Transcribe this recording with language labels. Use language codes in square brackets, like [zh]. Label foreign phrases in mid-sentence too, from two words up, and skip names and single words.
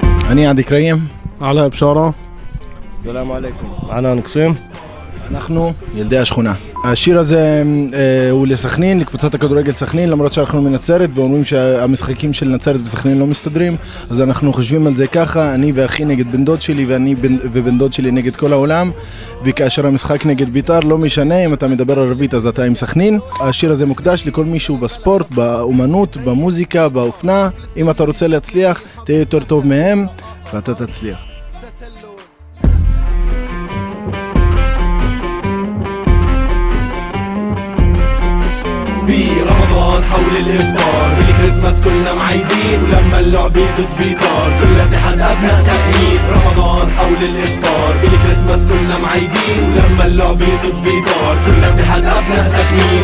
[he] אני עדי קריים. עלא בשארה. [ar] السلام عليكم. عنان قسم. [he] אנחנו ילדי השכונה. השיר הזה הוא לסכנין, לקבוצת הכדורגל סכנין, למרות שאנחנו מנצרת ואומרים שהמשחקים של נצרת וסכנין לא מסתדרים, אז אנחנו חושבים על זה ככה, אני ואחי נגד בן דוד שלי ואני ובן דוד שלי נגד כל העולם, וכאשר המשחק נגד ביתר לא משנה אם אתה מדבר ערבית אז אתה עם סכנין. השיר הזה מוקדש לכל מישהו בספורט, באומנות, במוזיקה, באופנה. אם אתה רוצה להצליח תהיה יותר טוב מהם ואתה תצליח. [ar] برمضان حول الإفطار بالكريسماس كلنا معيدين ولما اللعبة ضد بيطار كل اتحاد أبناء سخنين. رمضان حول الإفطار بالكريسماس كلنا معيدين ولما اللعبة ضد بيطار كل اتحاد أبناء سخنين.